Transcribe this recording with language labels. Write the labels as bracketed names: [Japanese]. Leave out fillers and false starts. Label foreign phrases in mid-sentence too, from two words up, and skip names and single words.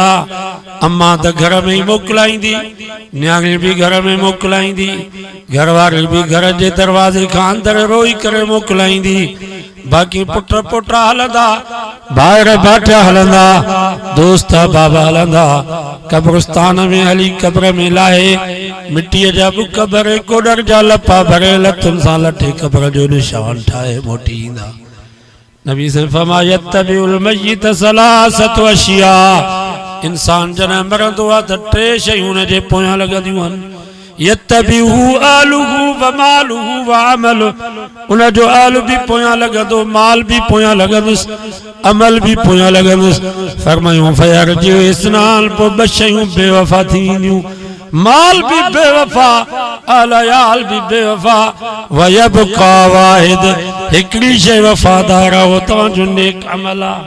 [Sindhi] अम्मा त घर में ई मोकिलाईंदी, न्याणी बि घर में मोकिलाईंदी, घरवारी बि घर जे दरवाज़े खां अंदरि रोई करे मोकिलाईंदी, बाकी पुट पुटा हलंदा, भाइर भाटिया हलंदा, दोस्त बाबा हलंदा, कब्रिस्तान में हली कब्र में लाहे मिट्टीअ जा बुक भरे कोडर जा लपा भरे लतुन सां लटे कब्र जो निशान ठाहे मोटी ईंदा। नबी से फरमाया [Arabic] يتبع الميت ثلاثة أشياء, [Sindhi] इंसान जॾहिं मरंदो आहे त टे शयूं हुन जे पोयां लॻंदियूं आहिनि। [Arabic] يتبعه أهله وماله وعمله, [Sindhi] उन जो आलु भी पोयां लॻंदो, माल भी पोयां लॻंदुसि, अमल भी पोयां लॻंदुसि। फरमायूं [Arabic] فيرجع اثنان, [Sindhi] पोइ ॿ शयूं बेवफा थी वेंदियूं, माल भी बेवफा, अयाल भी बेवफा, [Arabic] ويبقى واحد, [Sindhi] हिकिड़ी शइ वफादार आहे, उहो तव्हांजो नेक अमल आहे।